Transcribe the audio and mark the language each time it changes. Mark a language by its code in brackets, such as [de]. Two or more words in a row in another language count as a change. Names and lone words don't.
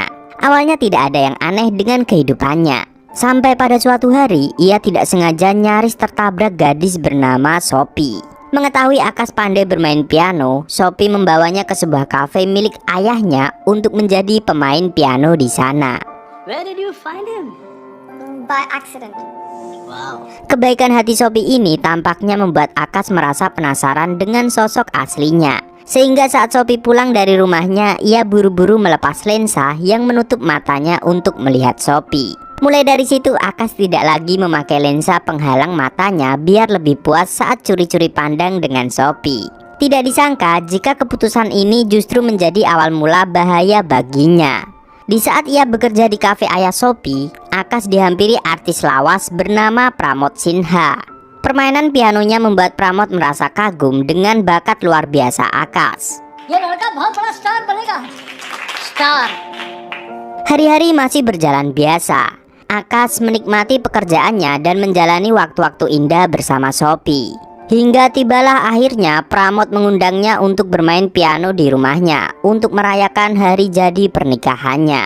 [id] Awalnya tidak ada yang aneh dengan kehidupannya, sampai pada suatu hari ia tidak sengaja nyaris tertabrak gadis bernama Sophie. Mengetahui Akash pandai bermain piano, Sophie membawanya ke sebuah kafe milik ayahnya untuk menjadi pemain piano di sana. [en] Where did you find him? By accident. Wow. [id] Kebaikan hati Sophie ini tampaknya membuat Akash merasa penasaran dengan sosok aslinya. Sehingga saat Sophie pulang dari rumahnya, ia buru-buru melepas lensa yang menutup matanya untuk melihat Sophie. Mulai dari situ Akash tidak lagi memakai lensa penghalang matanya biar lebih puas saat curi-curi pandang dengan Sophie. Tidak disangka jika keputusan ini justru menjadi awal mula bahaya baginya. Di saat ia bekerja di kafe ayah Sophie, Akash dihampiri artis lawas bernama Pramod Sinha. Permainan pianonya membuat Pramod merasa kagum dengan bakat luar biasa Akash. [hi] ये लड़का बहुत बड़ा स्टार बनेगा. Star. [id] Hari-hari masih berjalan biasa. Akash menikmati pekerjaannya dan menjalani waktu-waktu indah bersama Sophie. Hingga tibalah akhirnya Pramod mengundangnya untuk bermain piano di rumahnya untuk merayakan hari jadi pernikahannya.